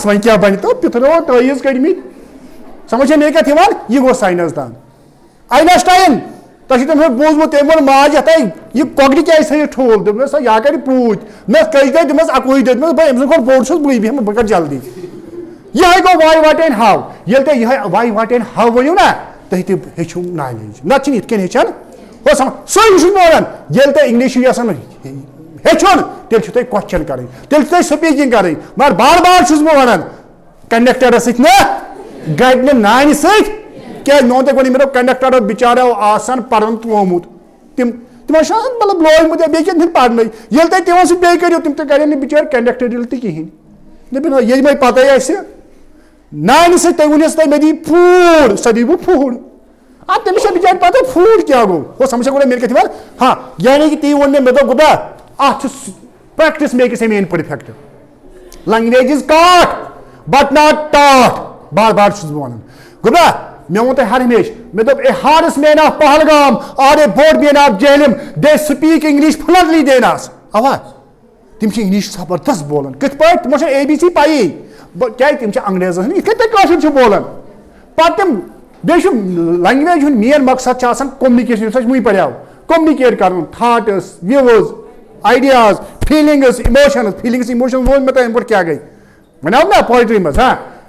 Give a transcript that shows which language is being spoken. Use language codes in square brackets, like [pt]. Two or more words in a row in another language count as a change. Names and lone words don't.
[ks] وۄنۍ کیٛاہ بنہِ تو پِتھرو ٹٲیِز کٔڑمٕتۍ سمجھ مےٚ کتھ یِوان یہِ گوٚو ساینسدان آینسٹاین تۄہہِ چھُو تٔمۍ سُنٛد بوٗزمُت تٔمۍ ووٚن ماجہِ ہتھے یہِ کۄکرِ کیازِ تھٲیِو ٹھوٗل دوٚپنس سا یا کرِ پوٗتۍ دوٚپمس کٔژِ دۄہہِ دوٚپمس 21 دۄہ دوٚپمس بہٕ أمۍ سُنٛد کھۄتہٕ بوٚڑ چھُس بٕے بیٚہمہٕ بہٕ کرٕ جلدی یِہے گوٚو [en] why what and how [ks] ییٚلہِ تُہۍ یِہے [en] why what and how [ks] ؤنِو نا تُہۍ تہِ ہیٚچھِو نالیج نتہٕ چھِنہٕ یِتھ کٔنۍ ہیٚچھان ہو سُے چھُس بہٕ ونان ییٚلہِ تۄہہِ انگلش چھُ یژھان ہیٚچھُن تیٚلہِ چھُو تۄہہِ کوسچن کرٕنۍ تیٚلہِ چھُو تۄہہِ سپیٖکِنگ کرٕنۍ مگر بار بار چھُس بہٕ ونان کنڈکٹرس سۭتۍ نہ گرِ نہٕ نانہِ سۭتۍ کیٛازِ مےٚ ووٚن تۄہہِ گۄڈٕ مےٚ دوٚپ کنڈکٹر بِچارو آسان پرن تھومُت تِمن چھُ آسان مطلب لوگمُت یا بیٚیہِ کینٛہہ تِم پرنٕے ییٚلہِ تۄہہِ تِمن سۭتۍ بیٚیہِ کٔرِو تِم تہِ کرن نہٕ بِچٲرۍ کنڈکٹر دِل تہِ کِہینۍ دوٚپُن ییٚلہِ مےٚ پتے آسہِ نانہِ سۭتۍ تُہۍ ؤنِو تۄہہِ مےٚ دِی پھوٗڈ سۄ دی بہٕ پھوٗڈ اَدٕ تٔمِس چھےٚ بِچارِ پتہ پھوٗڈ کیٛاہ گوٚو ہو سمجھ گۄڈٕ مےٚ کتھ یِوان ہاں یعنی کہِ تی ووٚن مےٚ دوٚپ گوٚبرا اَتھ چھُ [en] practice makes a man perfect language is caught but not taught [ks] بار بار چھُس بہٕ ونان گوٚبرا مےٚ ووٚن تۄہہِ ہر ہمیشہِ مےٚ دوٚپ [en] a horse man of Pahalgam or a boat man of Jhelum they speak English fluently [ks] دیناس اوا تِم چھِ انگلش زبردست بولان کِتھ پٲٹھۍ تِمن چھِ اے بی سی پَیی کیٛازِ تِم چھِ انگریزن ہٕنٛدۍ یِتھ کٔنۍ تُہۍ کٲشِر چھِو بولان پتہٕ تِم بیٚیہِ چھُ لنگویج ہُنٛد مین مقصد چھُ آسان کومنِکیشن یُس اَسہِ وُنۍ پریو کومنِکیٹ کرُن [en] thoughts views ideas feelings emotions feelings emotions [ks] ووٚن مےٚ تۄہہِ اَمہِ برونٛٹھ کیٛاہ گٔے وَنیو نا پویٹری منٛز ہاں